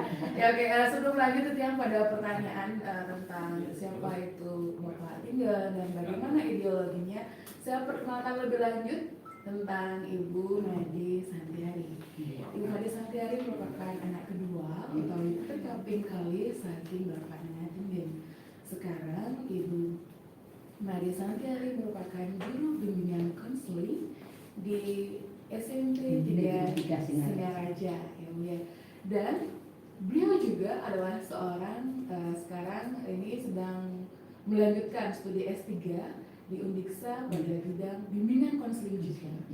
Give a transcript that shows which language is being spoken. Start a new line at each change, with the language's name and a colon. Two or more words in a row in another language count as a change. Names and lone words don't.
Indonesian: Ya oke, sebelum lanjut itu yang pada pertanyaan tentang siapa itu Bapak Tinggen dan bagaimana ideologinya, saya perkenalkan lebih lanjut tentang Ibu Made Santiari. Ibu Made Santiari merupakan anak kedua atau terkaping kali saking Bapak Nengah Tinggen. Sekarang Ibu Made Santiari merupakan guru bimbingan konseling di SMP 3 Singaraja, ya. Dan beliau juga adalah seorang sekarang ini sedang melanjutkan studi S3 di Undiksa pada bidang bimbingan konseling juga.